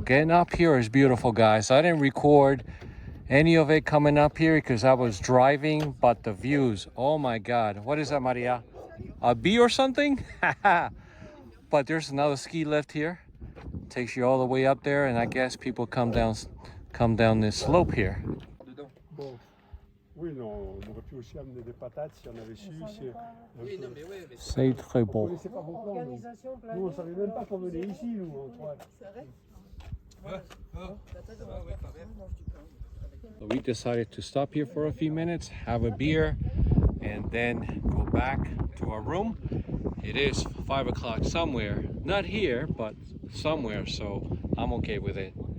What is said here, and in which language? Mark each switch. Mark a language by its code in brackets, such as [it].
[en] Getting up here is beautiful, guys. I didn't record any of it coming up here because I was driving, but the views, oh my God. What is that, Maria? A bee or something? But there's another ski lift here. Takes you all the way up there, and I guess people come down this slope here. [fr] Oui, non, on aurait pu aussi amener des patates si on avait su. Oui, non, mais ouais, mais C'est très On beau. connaissait pas beaucoup. Nous, on savait même pas qu'on venait ici, nous. [en] So we decided to stop here for a few minutes, have a beer, and then go back to our room. It is 5 o'clock somewhere, not here, but somewhere, so I'm okay with it.